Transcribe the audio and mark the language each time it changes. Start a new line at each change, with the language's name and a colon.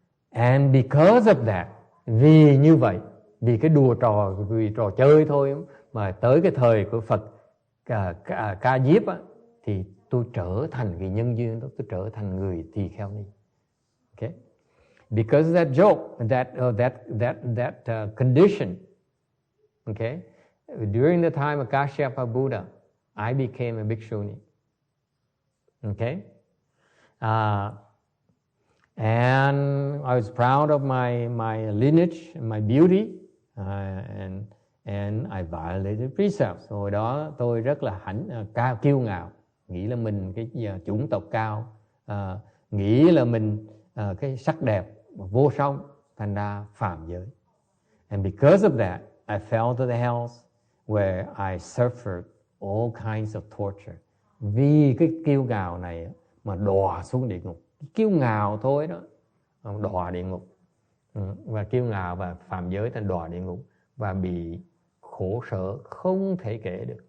English: And because of that,
Vietnamese: vì như vậy, vì cái vì trò chơi thôi, mà tới cái thời của Phật Ca Diếp á, thì tôi trở thành cái nhân duyên đó, tôi trở thành người tỳ kheo ni.
English: Okay? Because of that joke, that condition, okay, during the time of Kashyapa Buddha, I became a bhikshuni. Okay, and I was proud of my lineage and my beauty, and I violated precepts.
Vietnamese: Hồi đó tôi rất là cao kiêu ngạo, nghĩ là mình cái chủng tộc cao, nghĩ là mình cái sắc đẹp vô song, thành ra phạm giới.
English: And because of that, I fell to the hells where I suffered all kinds of torture.
Vietnamese: Vì cái kiêu ngạo này mà đọa xuống địa ngục. Kiêu ngạo thôi đó, đọa địa ngục. Và kiêu ngạo và phạm giới thành đọa địa ngục và bị khổ sở không thể kể được.